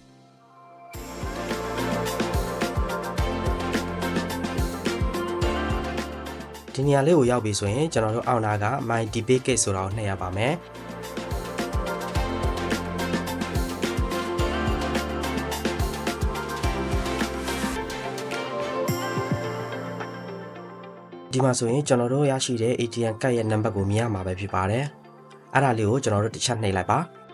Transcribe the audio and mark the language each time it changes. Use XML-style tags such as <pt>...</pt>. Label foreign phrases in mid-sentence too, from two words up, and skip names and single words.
<my>ဒီနေရာလေးကိုရောက်ပြီဆိုရင်ကျွန်တော်တို့အောက်နာက</my> <en>my debit card</en> <my>ဆိုတာကိုနှိပ်ရပါမယ်ဒီမှာဆိုရင်ကျွန်တော်တို့ရရှိတဲ့ ATM ကတ်ရဲ့နံပါတ်ကိုမြင်ရမှာပဲဖြစ်ပါတယ်။အဲ့ဒါလေးကိုကျွန်တော်တို့တစ်ချက်နှိပ်လိုက်ပါ။</my>